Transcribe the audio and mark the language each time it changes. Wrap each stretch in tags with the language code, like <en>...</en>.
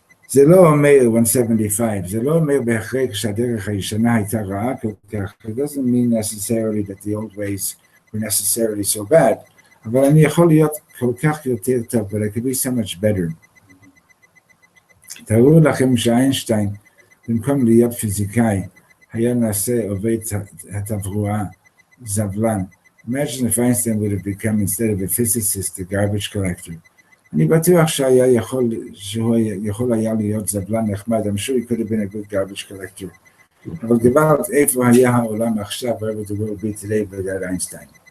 <he>זה לא אומר 175, זה לא אומר בהכרח שהדרך הישנה הייתה רעה כל כך.</he> <en>It doesn't mean necessarily that the old ways were necessarily so bad.</en> <he>אבל אני יכול להיות כל כך יותר טוב,</he> <en>but I could be so much better.</en> <he>תראו לכם שאיינשטיין, במקום להיות פיזיקאי, היה נעשה עובד התברואה, זבלן.</he> <en>Imagine if Einstein would have become, instead of a physicist, a garbage collector.</en> <he>אני בטוח שהוא יכול היה להיות זבלן נחמד,</he> <en>I'm sure he could have been a good garbage collector.</en> <he>אבל גברת, איפה היה העולם עכשיו,</he> <en>where would the world be today without Einstein?</en>